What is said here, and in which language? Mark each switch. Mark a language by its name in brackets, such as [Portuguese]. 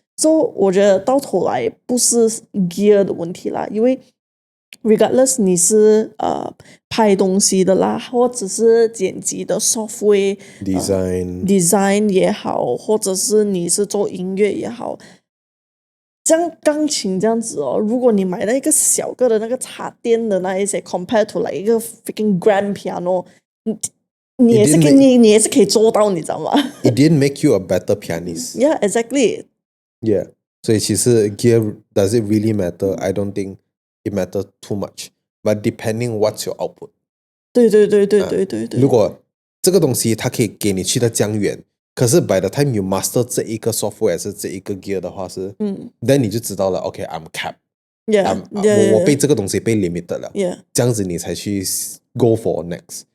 [Chinese] 所以我觉得到头来不是 gear 的问题啦，因为regardless 你是拍东西的啦，或者是剪辑的 software design 也好，或者是你是做音乐也好，像钢琴这样子哦，如果你买了一个小个的那个插电的那一些 [English] compared to [Chinese] 来一个 freaking grand piano， 你也是可以做到，你知道吗？ [English] It didn't make you a better pianist. Yeah, exactly. Yeah， [Chinese] 所以其实 [English] gear does it really matter? I don't think it matters too much, but depending what's your output。 [Chinese] 对。如果这个东西它可以给你去的江远，可是 [English] by the time you master [Chinese] 这一个 software 是这一个 gear 的话是then 你就知道了 [English] OK I'm capped。 [Chinese] 我被这个东西被 limited 了。这样子你才去 [English] go for next。